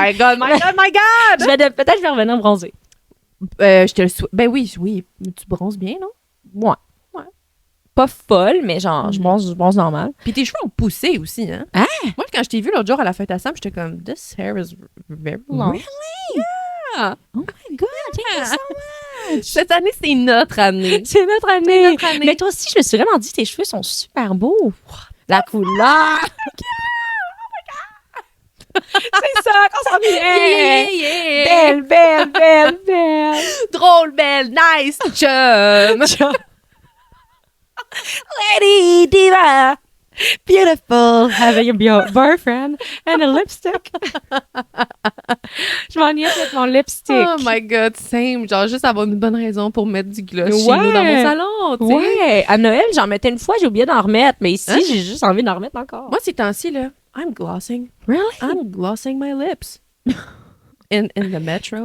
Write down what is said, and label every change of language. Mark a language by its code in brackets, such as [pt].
[en] my God, my God, my God! [fr] Peut-être je vais revenir bronzer. Je te le souhaite. Ben oui, tu bronzes bien, non? Ouais. Ouais. Pas folle, mais genre, je bronze normal. Puis tes cheveux ont poussé aussi, hein? Hein? Moi, quand je t'ai vu l'autre jour à la fête à Sam, j'étais comme, [en] this hair is very long. Really? Yeah. Oh my God, thank you so much. [fr] Cette année, c'est notre année. C'est notre année. notre année. Mais toi aussi, je me suis vraiment dit, tes cheveux sont super beaux. La couleur. C'est ça qu'on s'en vient. [en] Yeah. [fr] Belle. Drôle, belle, nice, chum. [en] Lady Diva. Beautiful. Having a boyfriend and a lipstick. [fr] Je m'ennuie avec mon lipstick. [en] Oh my God, same. [fr] Genre, juste avoir une bonne raison pour mettre du gloss chez Ouais. nous dans mon salon, tu sais. Ouais, à Noël, j'en mettais une fois, j'ai oublié d'en remettre, mais ici, Hein? j'ai juste envie d'en remettre encore. Moi, ces temps-ci, là, [en] I'm glossing my lips. In the metro,